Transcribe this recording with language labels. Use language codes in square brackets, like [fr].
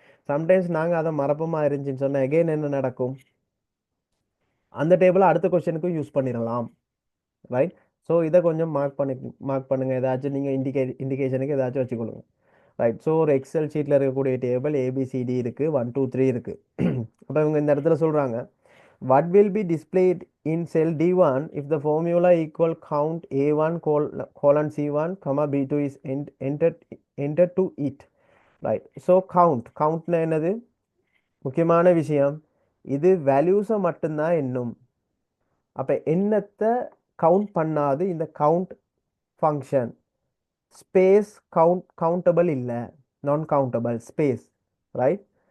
[ta] Sometimes நாங்கள் அதை மறப்போமா இருந்துச்சுன்னு சொன்னால் எகெயின் என்ன நடக்கும்? அந்த டேபிளை அடுத்த கொஸ்டினுக்கும் யூஸ் பண்ணிடலாம், ரைட்? ஸோ இதை கொஞ்சம் மார்க் பண்ணுங்க. ஏதாச்சும் நீங்கள் இண்டிகேஷனுக்கு ஏதாச்சும் வச்சுக்கொள்ளுங்க, ரைட்? ஸோ ஒரு எக்ஸல் ஷீட்டில் இருக்கக்கூடிய டேபிள் ஏபிசிடி இருக்குது, 1 2 3 இருக்குது. அப்போ இவங்க இந்த இடத்துல சொல்கிறாங்க [en] what will be displayed in cell D1 if the formula equal count A1 colon C1 comma B2 is entered to it, right? [ta] So countனா என்னது? முக்கியமான விஷயம், இது வேல்யூஸை மட்டும்தான் எண்ணும். அப்போ என்னத்தை கவுண்ட் பண்ணாது இந்த கவுண்ட் ஃபங்க்ஷன். ஸ்பேஸ் கவுண்டபிள் இல்லை, நான் கவுண்டபிள் ஸ்பேஸ், ரைட்?